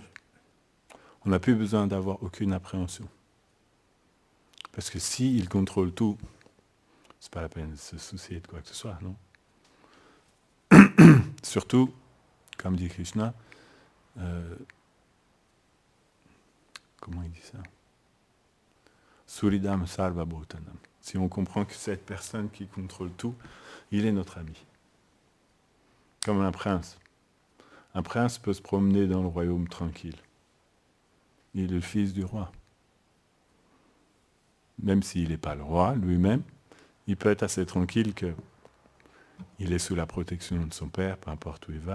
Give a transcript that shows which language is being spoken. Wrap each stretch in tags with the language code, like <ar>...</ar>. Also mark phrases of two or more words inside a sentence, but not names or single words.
<fr>On n'a plus besoin d'avoir aucune appréhension. Parce que s'il contrôle tout, c'est pas la peine de se soucier de quoi que ce soit, non? Surtout, comme dit Krishna, comment il dit ça?</fr> <sa>सुरिदं सर्व भूतानम्.</sa> <fr>Si on comprend que cette personne qui contrôle tout, il est notre ami. Comme un prince. Un prince peut se promener dans le royaume tranquille. Il est le fils du roi. Même s'il n'est pas le roi lui-même, il peut être assez tranquille qu'il est sous la protection de son père, peu importe où il va.</fr>